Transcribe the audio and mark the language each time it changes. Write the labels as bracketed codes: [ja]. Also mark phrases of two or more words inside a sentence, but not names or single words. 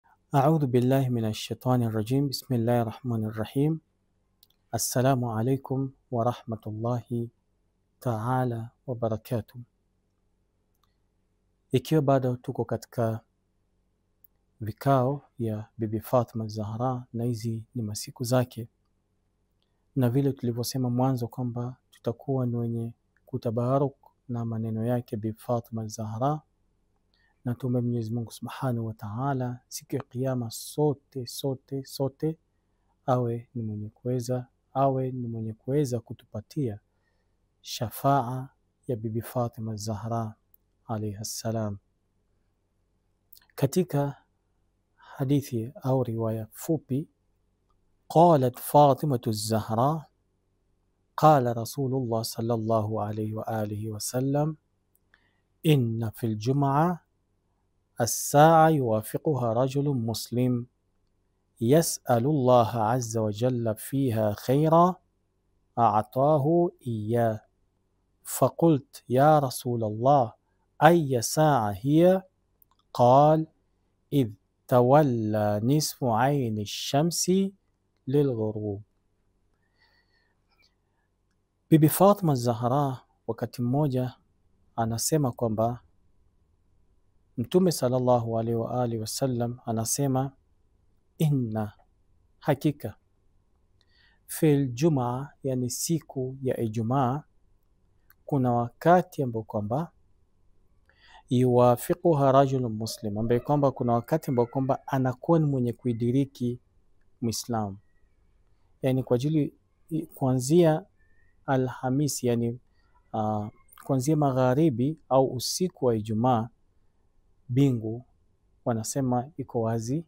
[ar] أعوذ بالله من الشيطان الرجيم. بسم الله الرحمن الرحيم. السلام عليكم ورحمة الله تعالى وبركاته. [sw] Ikiwa bado tuko katika vikao ya Bibi Fatima Zahra na hizi ni masiku zake, na vile tulivyosema mwanzo kwamba tutakuwa ni wenye kutabaruk na maneno yake Bibi Fatima Zahra, na tuombe Mwenyezi Mungu [ar] سبحانه وتعالى [sw] siku ya Kiyama sote awe ni mwenye kuweza kutupatia shafaa ya Bibi Fatima Zahra [ar] عليها السلام. [sw] Katika hadithi au riwaya fupi, [ar] قالت فاطمة الزهراء قال رسول الله صلى الله عليه وآله وسلم إن في الجمعة الساعة يوافقها رجل مسلم يسأل الله عز وجل فيها خيرا أعطاه إياه. فقلت يا رسول الله أي ساعة هي؟ قال إذ تولى نصف عين الشمس للغروب. [sw] Bibi Fatima Zahra wakati mmoja anasema kwamba Mtume [ar] صلى الله عليه وآله وسلم [sw] anasema inna, hakika, [ar] في الجمعة, [sw] yani siku ya Ijumaa, kuna wakati ambao kwamba [ar] يوافقها رجل مسلم, [sw] ambaye kwamba kuna wakati ambao kwamba anakuwa ni mwenye kuidiriki Muislamu, yani kwa ajili kuanzia Alhamisi, yani kuanzia magharibi au usiku wa Ijumaa, bingu wanasema iko wazi.